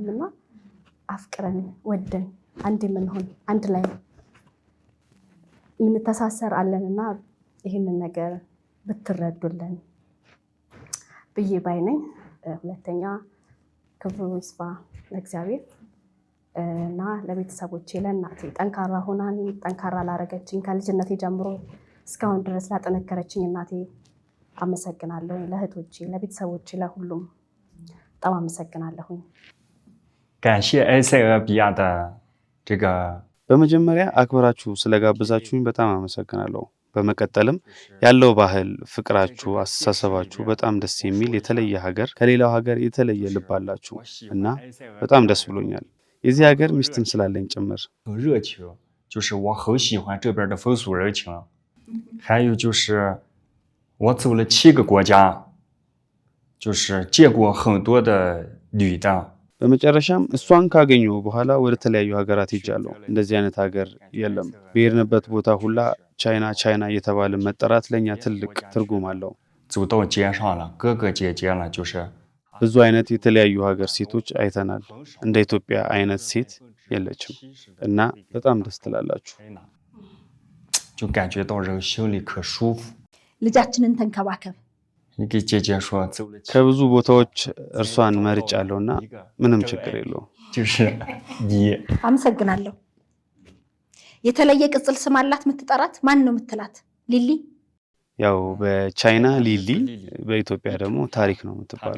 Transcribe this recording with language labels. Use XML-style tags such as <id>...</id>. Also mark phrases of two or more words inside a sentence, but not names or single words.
<am>እና አፍቅረን ወደን አንድ የምንሆን አንድ ላይ የምንተሳሰር አለን እና ይህንን ነገር ብትረዱልን ብዬ ባይ ነኝ። ሁለተኛ ክብሩ ይስፋ ለእግዚአብሔር እና ለቤተሰቦቼ፣ ለእናቴ ጠንካራ ሆናን ጠንካራ ላረገችኝ ከልጅነቴ ጀምሮ እስካሁን ድረስ ላጠነከረችኝ እናቴ አመሰግናለሁ። ለእህቶቼ፣ ለቤተሰቦቼ፣ ለሁሉም በጣም አመሰግናለሁኝ።</am> <zh>感谢埃塞俄比亚的这个</zh> <am>በመጀመሪያ አክብራችሁ ስለጋበዛችሁኝ በጣም አመሰግናለሁ። በመቀጠልም ያለው ባህል፣ ፍቅራችሁ፣ አስተሳሰባችሁ በጣም ደስ የሚል የተለየ ሀገር፣ ከሌላው ሀገር የተለየ ልብ አላችሁ እና በጣም ደስ ብሎኛል። የዚህ ሀገር ሚስትም ስላለኝ ጭምር</am> <zh>很热情，就是我很喜欢这边的风俗人情。还有就是我走了7个国家，就是见过很多的女的。</zh> <am>በመጨረሻም እሷን ካገኘሁ በኋላ ወደ ተለያዩ ሀገራት ሄጃለሁ። እንደዚህ አይነት ሀገር የለም። በሄድንበት ቦታ ሁላ ቻይና ቻይና እየተባለ መጠራት ለእኛ ትልቅ ትርጉም አለው።</am> <zh>走到街上了，哥哥姐姐了，就是</zh> <am>ብዙ አይነት የተለያዩ ሀገር ሴቶች አይተናል። እንደ ኢትዮጵያ አይነት ሴት የለችም እና በጣም ደስ ትላላችሁ።</am> <zh>就感觉到人心里可舒服。</zh> <am>ልጃችንን ተንከባከብ።</am> <zh>你给姐姐说走了7</zh> <am>ከብዙ ቦታዎች እርሷን መርጫለሁና ምንም ችግር የለውም።</am> <zh>就是你</zh> <am>አመሰግናለሁ። የተለየ ቅጽል ስም አላት የምትጠራት? ማን ነው የምትላት? ሊሊ? ያው በቻይና ሊሊ፣ በኢትዮጵያ ደግሞ ታሪክ ነው የምትባለው።</am>